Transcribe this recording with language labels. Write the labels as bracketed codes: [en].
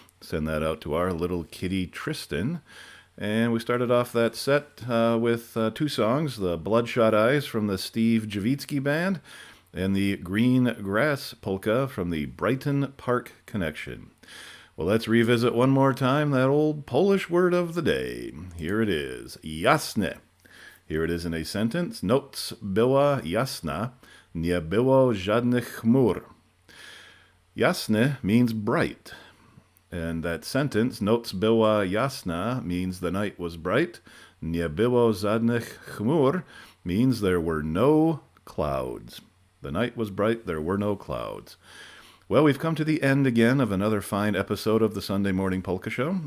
[en] Send that out to our little kitty Tristan. And we started off that set with two songs, the Bloodshot Eyes from the Steve Javitsky Band and the Green Grass Polka from the Brighton Park Connection. Well, let's revisit one more time that old Polish word of the day. Here it is, jasne. Here it is in a sentence. [pl] Noc była jasna, nie było żadnych chmur. [en] Jasne means bright. And that sentence, [pl] noc była jasna, [en] means the night was bright. [pl] Nie było żadnych chmur [en] means there were no clouds. The night was bright, there were no clouds. Well, we've come to the end again of another fine episode of the Sunday Morning Polka Show.